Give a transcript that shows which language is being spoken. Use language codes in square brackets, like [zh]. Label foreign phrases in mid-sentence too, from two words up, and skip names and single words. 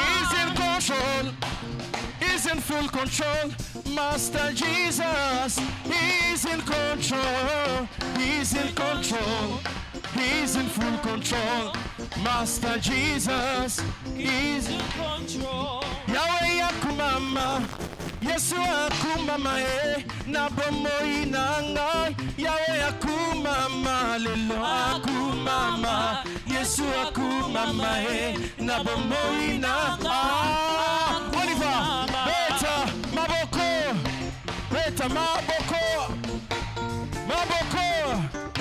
[en] He's in control. He's in full control. Master Jesus. He's in control. He's in control. He's in full control. Master Jesus. He's in control. [ln] Yahweh Yakumama. Yesu akumama na bomoi nanga. Yahweh akumama lelo akumama. Yesu akumama na bomoi nanga. Oliver, beta maboko, beta maboko, maboko.